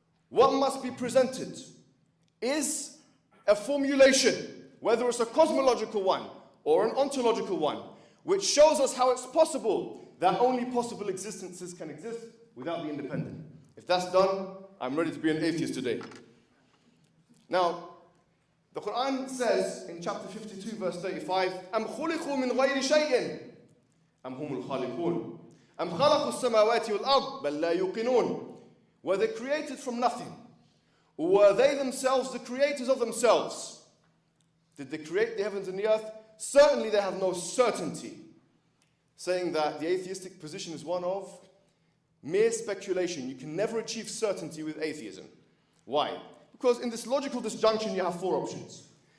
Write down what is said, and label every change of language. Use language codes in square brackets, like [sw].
[en] What must be presented is a formulation, whether it's a cosmological one or an ontological one, which shows us how it's possible that only possible existences can exist without the independent. If that's done, I'm ready to be an atheist today. Now, the Quran says in chapter 52, verse 35, [ar] أَمْ خُلِقُوا مِنْ غَيْرِ شَيْءٍ أَمْ هُمُ الْخَالِقُونَ أَمْ خَلَقُوا السَّمَاوَاتِ وَالْأَرْضِ بَلْ لَا يُوقِنُونَ. [en] Were they created from nothing? Or were they themselves the creators of themselves? Did they create the heavens and the earth? Certainly they have no certainty. Saying that the atheistic position is one of mere speculation. You can never achieve certainty with atheism. Why? Because in this logical disjunction you have four options.